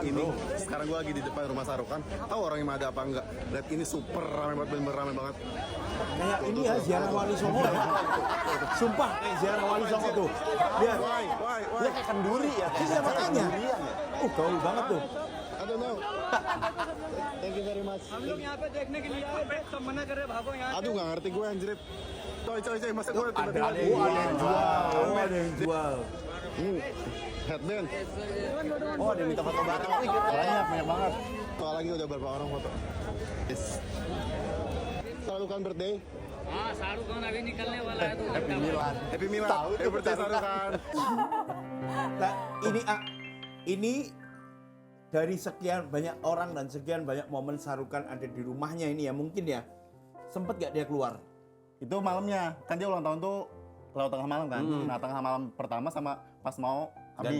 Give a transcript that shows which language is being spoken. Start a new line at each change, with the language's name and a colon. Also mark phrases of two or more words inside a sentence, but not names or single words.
Indonesian: ini? bro. Sekarang gue lagi di depan rumah Sarukan. Tahu orang yang ada apa enggak? Lihat ini super rame banget, bener rame banget. Kayak ini ya ziarah Wali Songo ya. Sumpah kayak ziarah Wali Songo tuh. Lihat.
English: Why?
Indonesian: Dia kayak kenduri ya. Iya makanya. Kendurian ya. Gaul banget tuh.
English: I don't know. Thank you very much.
Hindi: हम लोग यहाँ पे देखने के लिए आए थे सब मना कर रहे भागो यहाँ
Indonesian: Aduh nggak ngerti gue anjir. Coy, masa gue tiba-tiba ada yang jual. Oh, ada yang jual. headband. Oh dia minta foto bareng. Banyak banget. Soal lagi udah berapa orang foto?
English: Yes. Sarukan birthday.
Hindi: हाँ शाहरुख खान अभी निकलने वाला है तो
English: Happy Milan. Happy Milad.
Indonesian: Tahu
English: Happy
Indonesian: tuh
English: birthday Sarukan. Sarukan.
Indonesian: Nah, ini dari sekian banyak orang dan sekian banyak momen Sarukan ada di rumahnya ini ya mungkin ya. Sempet gak dia keluar? Itu malamnya. Kan dia ulang tahun tuh lewat tengah malam kan. Nah, tengah malam pertama sama pas mau habis.